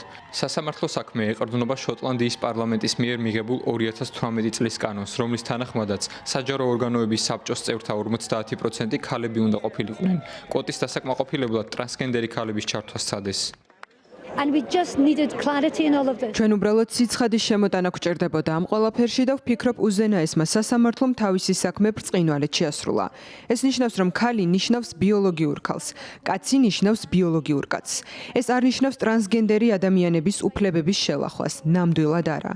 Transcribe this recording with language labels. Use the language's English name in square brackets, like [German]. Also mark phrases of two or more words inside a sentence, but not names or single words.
[Georgian] სასამართლო საქმე ეყრდნობა შოტლანდიის პარლამენტის მიერ მიღებულ 2018 წლის კანონს, რომლის თანახმადაც საჯარო ორგანოების საბჭოს წევრთა 50% ქალები უნდა ყოფილიყვნენ. კვოტის დასაკმაყოფილებლად ტრანსგენდერი ქალების ჩართვა სცადეს. [English] And we just needed clarity in all of this. [Georgian] ჩვენ უბრალოდ სიცხადის შემოტანა გვჭირდებოდა ამ ყველაფერში და ვფიქრობ უზენაესმა სასამართლომ თავისი საქმე ბრწყინვალედ შეასრულა. ეს ნიშნავს, რომ ქალი ნიშნავს ბიოლოგიურ ქალს, კაცი ნიშნავს ბიოლოგიურ კაცს. ეს არ ნიშნავს ტრანსგენდერი ადამიანების უფლებების შელახვას, ნამდვილად არა.